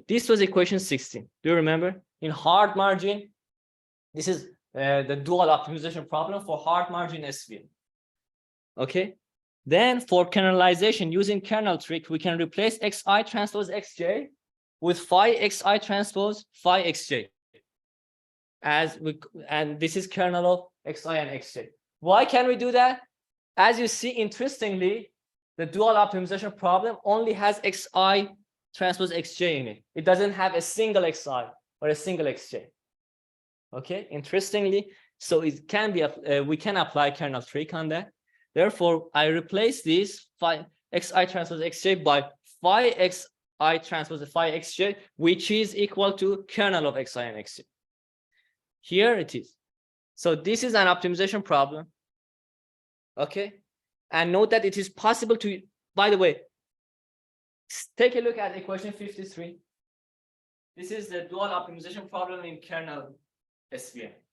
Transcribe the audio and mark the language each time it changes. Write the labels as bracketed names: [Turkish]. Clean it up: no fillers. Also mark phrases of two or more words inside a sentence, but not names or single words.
[English] This was equation 16. Do you remember? In hard margin, this is the dual optimization problem for hard margin SVM. Okay. Then for kernelization, using kernel trick, we can replace xi transpose xj with phi xi transpose phi xj. And this is kernel of xi and xj. Why can we do that? As you see, interestingly, the dual optimization problem only has xi transpose xj in it. It doesn't have a single xi or a single xj. Okay, interestingly, so it can be we can apply kernel trick on that. Therefore, I replace this phi xi transpose xj by phi xi transpose phi xj, which is equal to kernel of xi and xj. Here it is. So this is an optimization problem. Okay, and note that it is possible to, by the way, take a look at equation 53. This is the dual optimization problem in kernel SVM.